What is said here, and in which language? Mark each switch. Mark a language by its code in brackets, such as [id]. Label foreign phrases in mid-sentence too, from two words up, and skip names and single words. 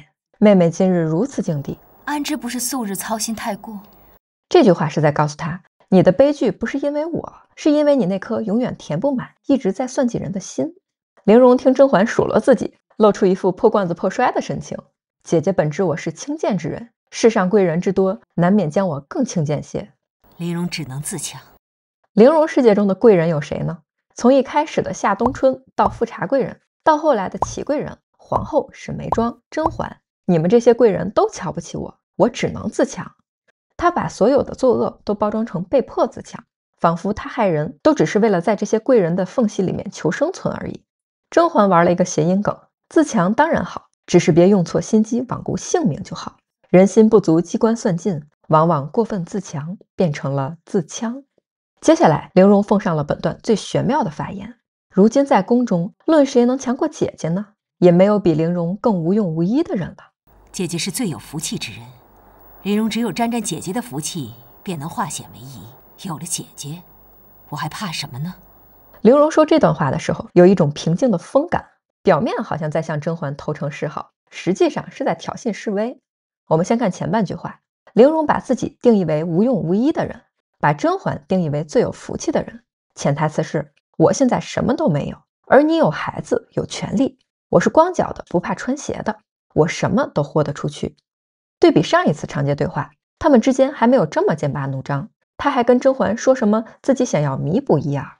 [zh] 妹妹今日如此境地，安知不是素日操心太過？這句話是在告訴她，你的悲劇不是因為我，是因為你那顆永遠填不滿、一直在算計人的心。玲瓏聽甄嬛數落自己，露出一副破罐子破摔的神情。姐姐本知我是輕賤之人，世上貴人之多，難免將我更輕賤些。玲瓏只能自強。玲瓏世界中的貴人有誰呢？從一開始的夏冬春到富察貴人，到後來的祺貴人、皇後、沈眉莊、甄嬛，你們這些貴人都瞧不起我，我只能自強。她把所有的作惡都包裝成被迫自強，仿佛她害人都只是為了在這些貴人的縫隙裡面求生存而已。甄嬛玩了一個諧音梗，自強當然好，只是別用錯心機罔顧性命就好。人心不足機關算盡，往往過分自強，變成了自戕。接下來玲瓏奉上了本段最玄妙的發言，如今在宮中，論誰能強過姐姐呢？也沒有比玲瓏更無用無依的人了。姐姐是最有福氣之人，玲瓏只有沾沾姐姐的福氣，便能化險為夷。有了姐姐，我還怕什麼呢？玲瓏說這段話的時候，有一種平靜的風感，表面好像在向甄嬛投誠示好，實際上是在挑衅示威。我們先看前半句話，玲瓏把自己定義為無用無依的人，把甄嬛定義為最有福氣的人。潛台詞是，我現在什麼都沒有，而你有孩子，有權利，我是光腳的，不怕穿鞋的，我什麼都豁得出去。对比上一次长街对话，他們之間還沒有這麼劍拔弩張，他還跟甄嬛說什麼自己想要彌補一二。